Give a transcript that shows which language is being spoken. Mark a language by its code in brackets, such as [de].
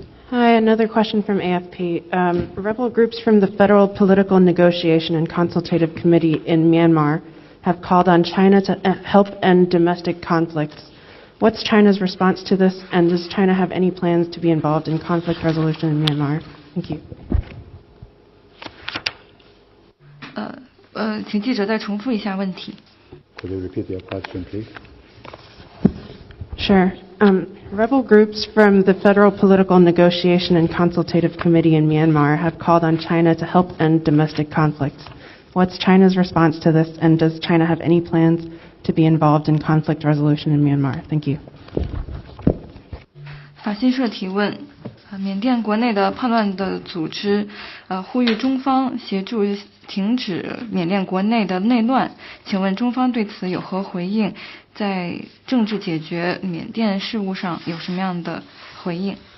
[en] Hi, another question from AFP. Rebel groups from the Federal Political Negotiation and Consultative Committee in Myanmar have called on China to help end domestic conflicts. What's China's response to this, and does China have any plans to be involved in conflict resolution in Myanmar? Thank you. [zh] 请记者再重复一下问题。 [en] Could you repeat your question, please? Sure. Rebel groups from the Federal Political Negotiation and Consultative Committee in Myanmar have called on China to help end domestic conflicts. What's China's response to this, and does China have any plans to be involved in conflict resolution in Myanmar? Thank you. [zh] 法新社提问：缅甸国内的叛乱的组织呼吁中方协助停止缅甸国内的内乱，请问中方对此有何回应？在政治解决缅甸事务上有什么样的回应？